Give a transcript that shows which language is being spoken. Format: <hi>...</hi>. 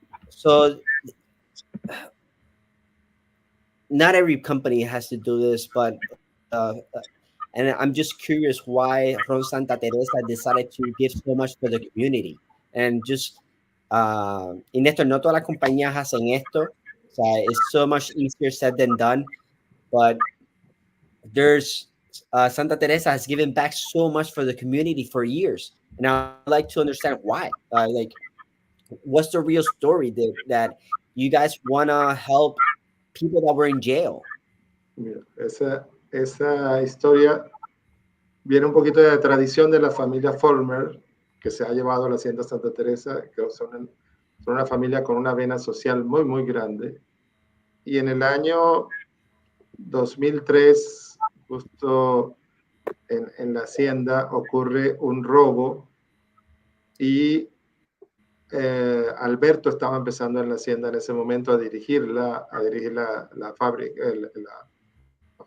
<en>So not every company has to do this, but and I'm just curious why Ron Santa Teresa decided to give so much for the community. And just,</en> <es>y Néstor, no todas las compañías hacen esto. O sea,</es> <en>it's so much easier said than done. But there's, Santa Teresa has given back so much for the community for years. And I'd like to understand why. Like, what's the real story that you guys want to help people that were in jail?</en> <es>Mira, esa historia viene un poquito de la tradición de la familia Fulmer, que se ha llevado a la Hacienda Santa Teresa, que son una familia con una vena social muy, muy grande. Y en el año 2003, justo en la hacienda, ocurre un robo y Alberto estaba empezando en la hacienda en ese momento a dirigir la fábrica, la</es>